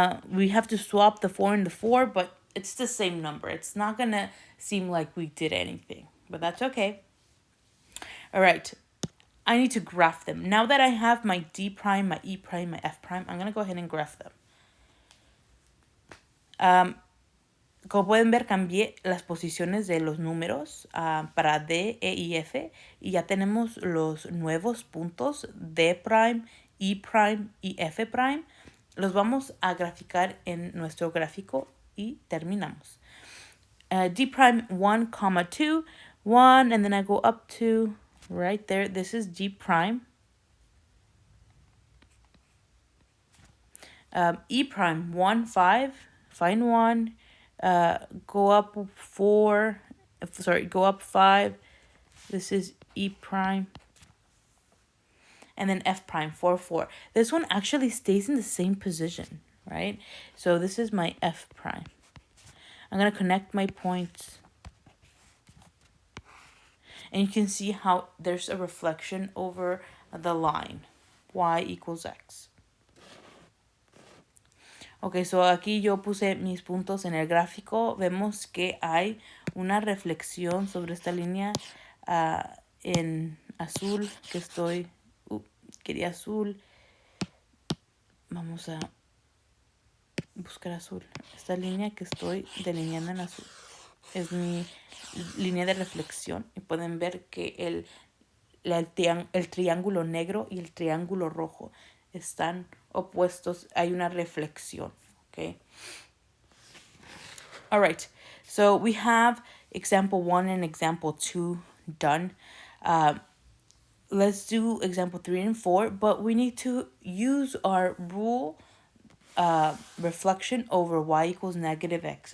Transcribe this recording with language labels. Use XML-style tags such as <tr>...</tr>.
<en>We have to swap the 4 and the 4, but it's the same number. It's not going to seem like we did anything, but that's okay. All right. I need to graph them. Now that I have my D prime, my E prime, my F prime, I'm going to go ahead and graph them.</en> <es>Como pueden ver, cambié las posiciones de los números para D, E y F. Y ya tenemos los nuevos puntos D prime, E prime y F prime. Los vamos a graficar en nuestro gráfico y terminamos.</es> <en>D prime 1, 2, 1, and then I go up to right there. This is D prime. E prime 1, 5, find 1, go up 4, go up 5. This is E prime. And then F prime 4, 4. This one actually stays in the same position, right? So this is my F prime. I'm going to connect my points. And you can see how there's a reflection over the line. Y equals X.</en> <es>Ok, so aquí yo puse mis puntos en el gráfico. Vemos que hay una reflexión sobre esta línea en azul que estoy... quería azul. Vamos a buscar azul. Esta línea que estoy delineando en azul es mi línea de reflexión. Y pueden ver que el triángulo negro y el triángulo rojo están opuestos. Hay una reflexión. Okay.</es> <en>All right. So we have example 1 and example 2 done. Let's do example 3 and 4, but we need to use our rule reflection over y equals negative x.</en>